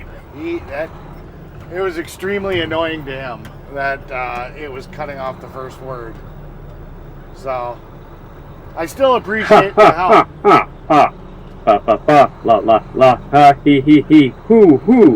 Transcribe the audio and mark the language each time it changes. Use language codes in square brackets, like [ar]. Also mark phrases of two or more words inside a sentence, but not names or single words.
[en] It was extremely annoying to him that it was cutting off the first word. So I still appreciate the help. Ha ha ba ba ba la la la ha he hoo.